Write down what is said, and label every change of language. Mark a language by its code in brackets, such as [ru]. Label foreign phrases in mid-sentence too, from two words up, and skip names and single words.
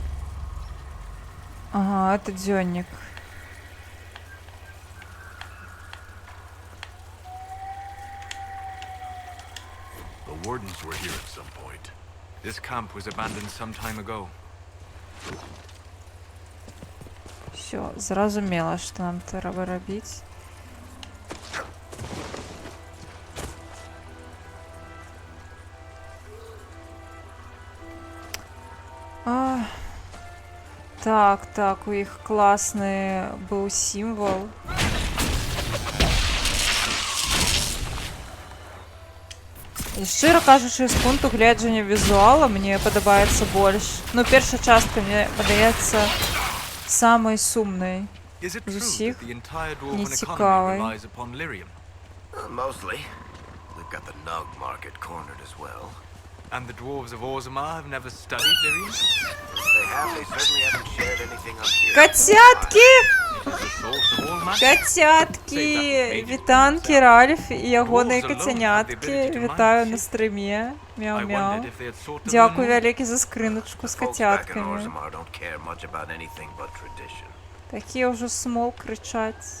[be] Ага, это дзённик. [en] The wardens were here at some point. This camp was abandoned some time ago. [be] Все, зразумела, што нам трэба рабіць. Так, у іх класны быў сімвол. І шчыра кажучы, з пункту гледжання візуала мне падабаецца больш. Ну, першая частка мне падаецца самай сумнай з усіх, нецікавай. [en] Mostly. We've got the Nug market cornered as well. And the dwarves of Orzammar have never studied Lyrian? They have, they certainly haven't shared anything up here. [ru] Котятки! Котятки! [be] Вітанки, Ральф і ягоныя кацяняткі. Вітаю на стрімі. Мяу-мяу. Дякую вялікі за скрыначку з кацяткамі. Такія ўжо смол крычаць.